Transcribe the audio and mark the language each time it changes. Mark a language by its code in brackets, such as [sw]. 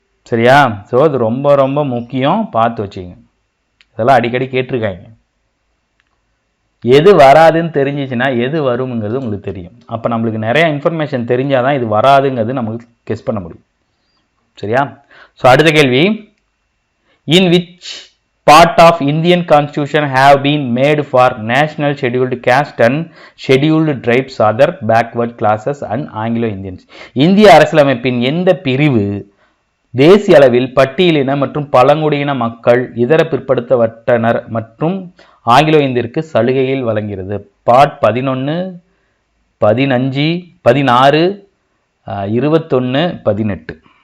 [ta] சரியா? ஸோ அது ரொம்ப ரொம்ப முக்கியம், பார்த்து வச்சுங்க. இதெல்லாம் அடிக்கடி கேட்டிருக்காங்க. எது வராதுன்னு தெரிஞ்சிச்சுன்னா எது வரும்ங்கிறது உங்களுக்கு தெரியும். அப்போ நம்மளுக்கு நிறைய இன்ஃபர்மேஷன் தெரிஞ்சாதான் இது வராதுங்கிறது நமக்கு கெஸ் பண்ண முடியும். சரியா? ஸோ அடுத்த கேள்வி, [en] in which part of Indian constitution have been made for national scheduled caste and scheduled tribes, other backward classes and Anglo Indians? [ta] இந்திய அரசியலமைப்பின் எந்த பிரிவு தேசிய அளவில் பட்டியலின மற்றும் பழங்குடியின மக்கள், இதர பிற்படுத்தப்பட்டனர் மற்றும் ஆங்கிலோ இந்தியருக்கு சலுகையில் வழங்குகிறது? பார்ட் 11, 15, 16, 21, 18.